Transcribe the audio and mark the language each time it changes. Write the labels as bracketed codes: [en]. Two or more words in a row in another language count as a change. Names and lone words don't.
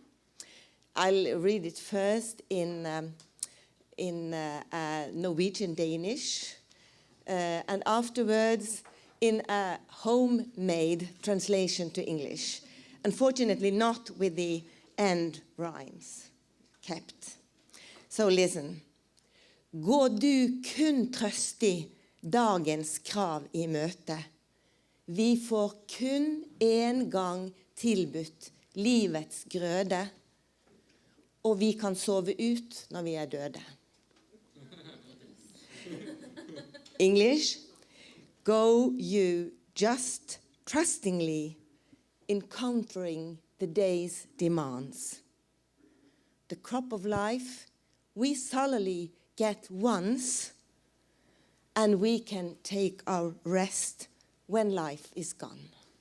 [en] I'll read it first in Norwegian Danish, and afterwards in a homemade translation to English. Unfortunately, not with the end rhymes kept. So listen. [no] Gå du kun trøstig dagens krav i møte. Vi får kun en gang tilbudt livets grøde, og vi kan sove ut når vi er døde. [en] English. Go you just trustingly encountering the day's demands. The crop of life we solely get once, and we can take our rest when life is gone.